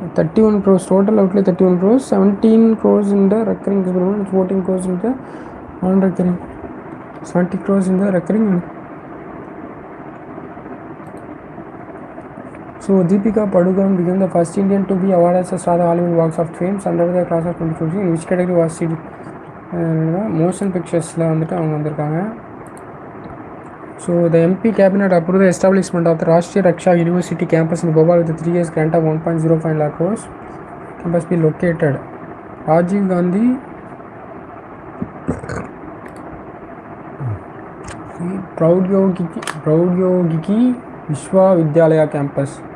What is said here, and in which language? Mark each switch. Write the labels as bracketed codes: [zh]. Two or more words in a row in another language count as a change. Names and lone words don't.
[en] 31 crores total outlay, 31 crores, 17 crores in the recurring expenditure, 14 crores in the non-recurring, 70 crores in the recurring. So Deepika Padukone became the first Indian to be awarded as a star of the Hollywood Box of Fame under the class of 2014. In which category was she? Motion pictures [ta] ல வந்து அவங்க வந்திருக்காங்க. [en] So the MP cabinet approved the establishment of the Rashtriya Raksha University campus in Bhopal with a 3 years grant of 1.05 lakh crores. Campus be located. Rajiv Gandhi Praudhyogiki Vishwavidyalaya campus.